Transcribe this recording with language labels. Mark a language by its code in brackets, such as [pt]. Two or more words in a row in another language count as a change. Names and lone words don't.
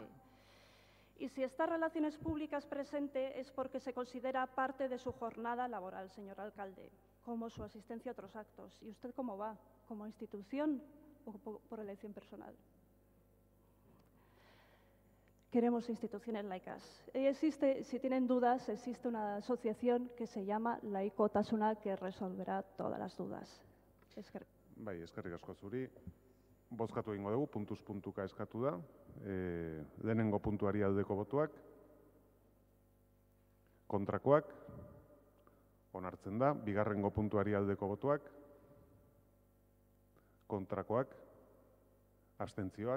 [es] Y si está Relaciones Públicas presente es porque se considera parte de su jornada laboral, señor alcalde, como su asistencia a otros actos. ¿Y usted cómo va? ¿Como institución o por elección personal? Queremos instituciones laicas. Si tienen dudas, existe una asociación que se llama Laikotasuna que resolverá todas las dudas. [eu] Bai, eskerrik asko zuri. Bozkatu egingo dugu, puntuz puntuka eskatu da. Lehenengo puntuari aldeko botuak. Kontrakoak. Onartzen da. Bigarrengo puntuari aldeko botuak. Kontrakoak. Abstentzioak.